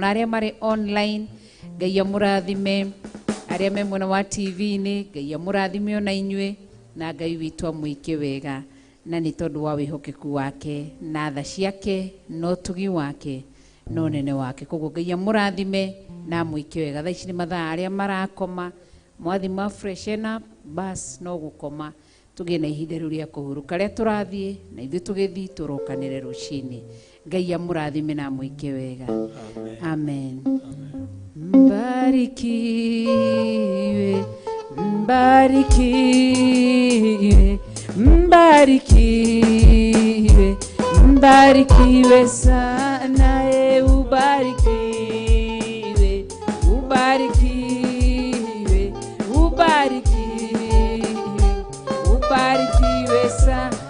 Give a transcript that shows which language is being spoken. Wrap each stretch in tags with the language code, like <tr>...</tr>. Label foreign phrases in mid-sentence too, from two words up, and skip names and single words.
<ki>Na arĩa marĩ online Ngai amũrathime, arĩa me mwena wa TV-inĩ Ngai amũrathime ona inyuĩ na Ngai witũ amwĩke wega na nĩ tondũ wa wĩhokeku wake na tha ciake no ũtugi wake no nene wake. Koguo Ngai amũrathime na amwĩke wega. Thaa ici nĩ mathaa arĩa marakoma mwathima freshena bas no gũkoma tũgĩe na ihinda rĩu rĩa kũhurũka. Arĩa tũrathiĩ na ithuĩ tũgĩthiĩ tũrokanĩre rũcinĩ. Ngai amũrathime na amwĩke wega. Amen.</ki> <sw>Mbarikiwe, mbarikiwe, mbarikiwe, mbarikiwe sana, ubarikiwe, ubarikiwe, ubarikiwe, ubarikiwe sana,</sw>